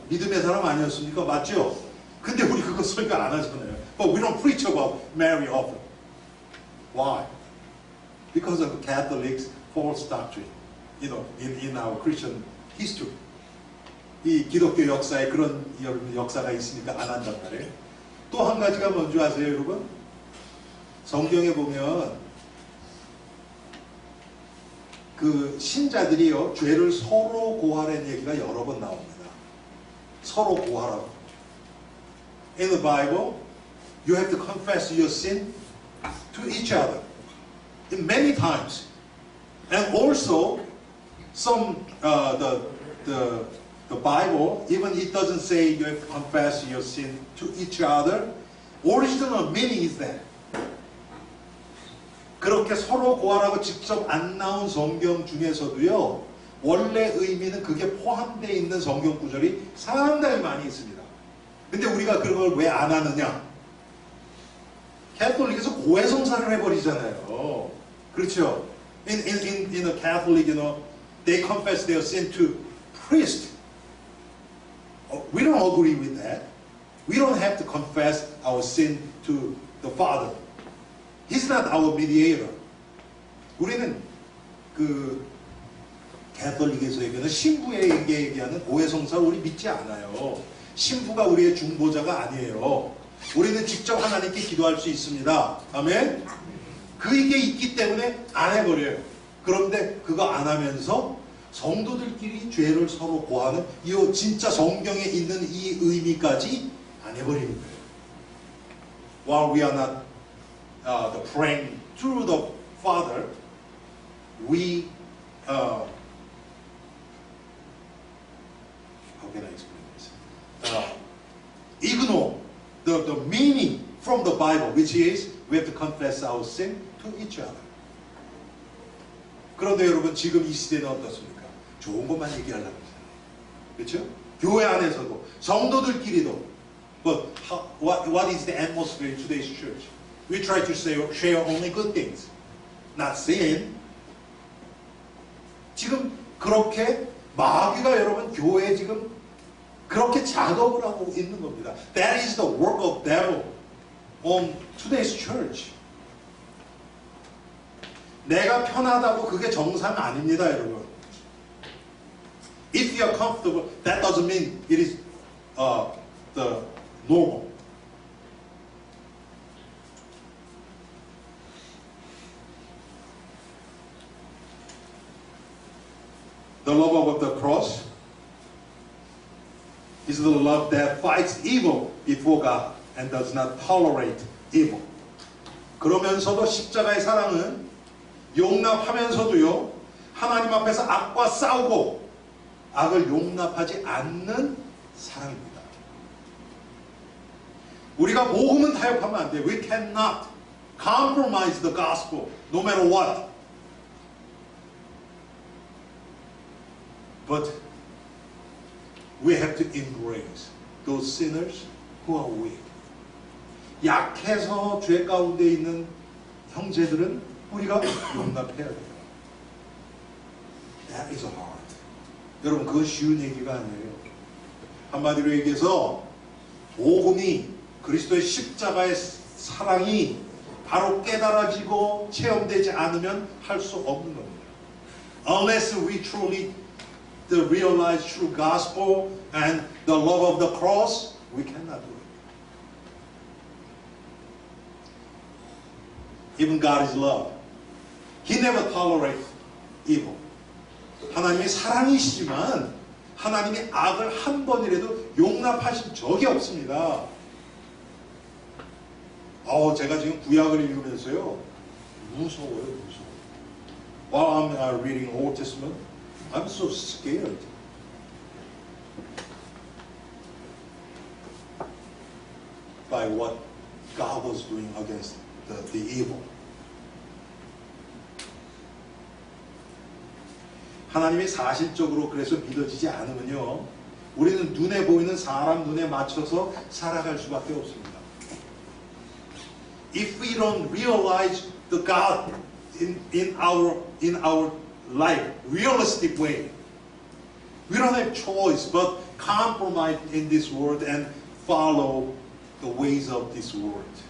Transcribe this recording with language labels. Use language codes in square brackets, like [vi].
[ko] 믿음의 사람 아니었습니까? 맞죠? 근데 우리 그거 설교 안 하잖아요. [en] But we don't preach about Mary often. Why? Because of the Catholics' false doctrine, you know, in our Christian history. [ko] 이 기독교 역사에 그런 역사가 있으니까 안 한단 말이에요. 또 한 가지가 뭔지 아세요, 여러분? 성경에 보면 그 신자들이요, 죄를 서로 고하라는 얘기가 여러 번 나옵니다. 서로 고하라고. [en] In the Bible, you have to confess your sin to each other. Many times. And also, some the Bible, even it doesn't say you have to confess your sin to each other. Original meaning is that. [ko] 그렇게 서로 고하라고 직접 안 나온 성경 중에서도요, 원래 의미는 그게 포함되어 있는 성경 구절이 상당히 많이 있습니다. 근데 우리가 그걸 왜 안 하느냐? 캐톨릭에서 고해성사를 해버리잖아요. 그렇죠? [en] In a Catholic, you know, they confess their sin to priest. We don't agree with that. We don't have to confess our sin to the Father. He's not our mediator. [ko] 우리는 그 캐톨릭에서 얘기하는 신부에게 얘기하는 고해성사를 우리 믿지 않아요. 신부가 우리의 중보자가 아니에요. 우리는 직접 하나님께 기도할 수 있습니다. 아멘? 그게 있기 때문에 안 해버려요. 그런데 그거 안 하면서 성도들끼리 죄를 서로 고하는 이 진짜 성경에 있는 이 의미까지 안 해버리는 거예요. [en] While we are not the praying through the Father, we how can I explain this? Ignore the meaning from the Bible, which is we have to confess our sin to each other. [ko] 그런데 여러분 지금 이 시대는 어떻습니까? 좋은 것만 얘기하려고 하잖아요. 그렇죠? 교회 안에서도 성도들끼리도 [en] But what is the atmosphere in today's church? We try to share only good things, not sin. [ko] 지금 그렇게 마귀가 여러분 교회에 지금 그렇게 작업을 하고 있는 겁니다. [en] That is the work of devil on today's church. [ko] 내가 편하다고 그게 정상 아닙니다, 여러분. [en] If you are comfortable, that doesn't mean it is the normal. The love of the cross is the love that fights evil before God and does not tolerate evil. [ko] 그러면서도 십자가의 사랑은 용납하면서도요, 하나님 앞에서 악과 싸우고 악을 용납하지 않는 사랑입니다. 우리가 복음은 타협하면 안 돼요. [en] We cannot compromise the gospel no matter what. But we have to embrace those sinners who are weak. [ko] 약해서 죄 가운데 있는 형제들은 우리가 용납해야 돼요. [en] That is hard. [ko] 여러분 그건 쉬운 얘기가 아니에요. 한마디로 얘기해서 복음이 그리스도의 십자가의 사랑이 바로 깨달아지고 체험되지 않으면 할 수 없는 겁니다. [en] Unless we truly realize true gospel and the love of the cross, we cannot do it. Even God is love. He never tolerates evil. [ko] 하나님이 사랑이시지만 하나님이 악을 한 번이라도 용납하신 적이 없습니다. 제가 지금 구약을 읽으면서요 무서워요, 무서워. [en] While I'm reading Old Testament, I'm so scared. By what God was doing against the evil. [ko] 하나님이 사실적으로 그래서 믿어지지 않으면요, 우리는 눈에 보이는 사람 눈에 맞춰서 살아갈 수밖에 없습니다. [en] If we don't realize the God in our life, realistic way, we don't have choice but compromise in this world and follow the ways of this world.